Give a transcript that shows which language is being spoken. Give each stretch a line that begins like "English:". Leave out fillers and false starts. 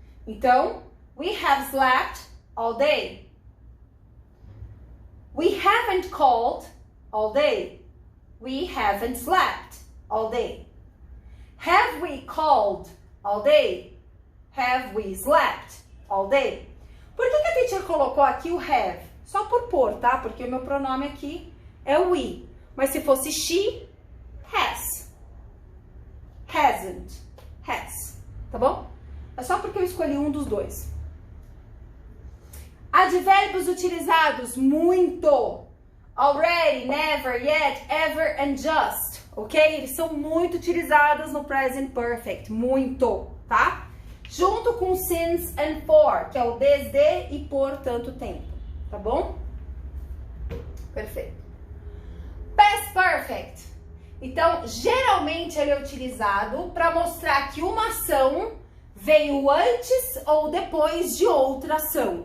Portuguese: Então,
English: we have slept all day. We haven't called all day. We haven't slept all day. Have we called all day? Have we slept all day?
Portuguese: Por que a teacher colocou aqui o have? Só por pôr, tá? Porque o meu pronome aqui é o we. Mas se fosse
English: she, has. Hasn't. Has.
Portuguese: Tá bom? É só porque eu escolhi um dos dois. Advérbios utilizados muito.
English: Already, never, yet, ever and just.
Portuguese: Ok? Eles são muito utilizados no present perfect. Muito, tá? Junto com
English: since and for,
Portuguese: que é o desde e por tanto tempo. Tá bom? Perfeito. Past perfect. Então, geralmente ele é utilizado para mostrar que uma ação veio antes ou depois de outra ação.